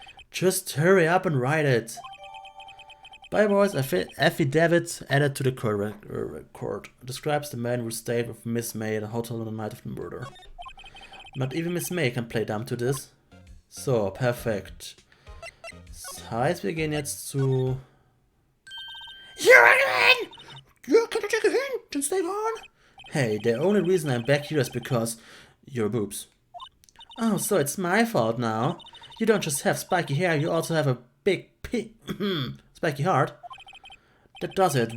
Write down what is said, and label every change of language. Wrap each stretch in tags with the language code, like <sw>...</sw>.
<en>Just hurry up and write it. Bellboy's affidavit added to the court describes the man who stayed with Miss May at a hotel on the night of the murder. Not even Miss May can play dumb to this.</en> <de>So, perfekt. Das heißt, wir gehen jetzt zu...</de> <en>You're again! You can take a hint and stay on. Hey, the only reason I'm back here is because... your boobs. Oh, so it's my fault now. You don't just have spiky hair, you also have a big spiky heart. That does it.</en>